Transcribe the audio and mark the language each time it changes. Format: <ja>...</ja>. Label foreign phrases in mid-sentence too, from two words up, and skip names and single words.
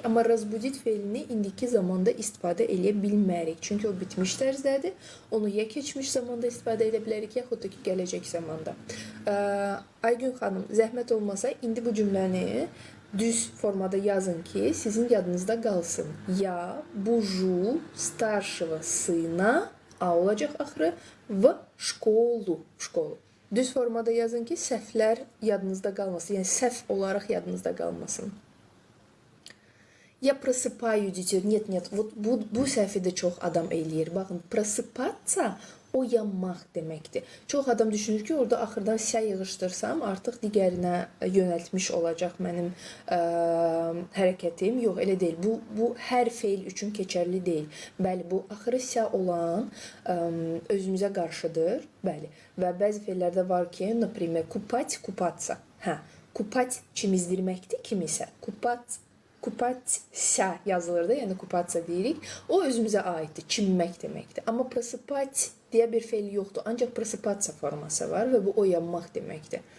<az>Amma разбудить feilini indiki zamanda istifadə edə bilmərik. Çünki o bitmiş tərzdədir. Onu ya keçmiş zamanda istifadə edə bilərik, yaxud da ki, gələcək zamanda. Aygün xanım, zəhmət olmasa, indi bu cümləni düz formada yazın ki, sizin yadınızda qalsın.</az> <ru>Я бужу старшего сына,</ru> <az>a olacaq axırı,</az> <ru>в школу.</ru> <az>Düz formada yazın ki, səhvlər yadınızda qalmasın. Yəni, səhv olaraq yadınızda qalmasın.</az> <ru>Я просыпаю детей. Нет, вот</ru> <az>bu səhvi də çox adam eləyir. Baxın, просыпаться oyanmaq deməkdir. Çox adam düşünür ki, orada axırdan sə yığışdırsam, artıq digərinə yönəltmiş olacaq mənim hərəkətim. Yox, elə deyil. Bu hər feil üçün keçərli deyil. Bəli, bu axırı sə olan özümüzə qarşıdır. Bəli. Və bəzi feillərdə var ki,</az> <ru>например, купать, купаться.</ru> <az>Купать çimizdirməkdir kimisə. Kupatsa yazılır da, yəni kupatsa deyirik. O özümüzə aiddir, çimmək deməkdir. Amma prasıpat deyə bir feil yoxdur. Ancaq prasıpatsa forması var və bu oyanmaq deməkdir.</az>